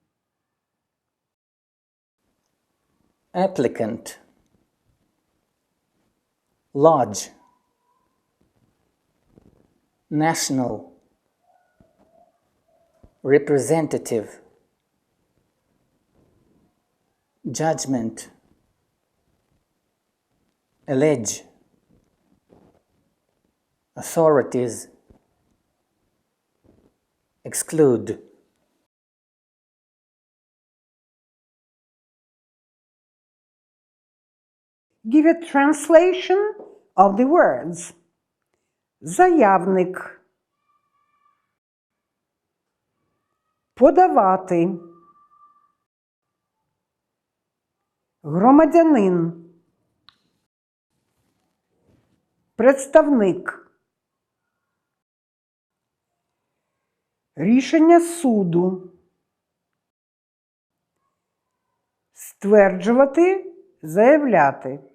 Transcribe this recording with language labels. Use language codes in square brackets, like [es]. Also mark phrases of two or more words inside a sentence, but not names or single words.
[en] Applicant, lodge, national, representative, judgment, allege, authorities, exclude. Give a translation of the words. [uk] Заявник, подавати, громадянин, представник, рішення суду, Стверджувати, заявляти.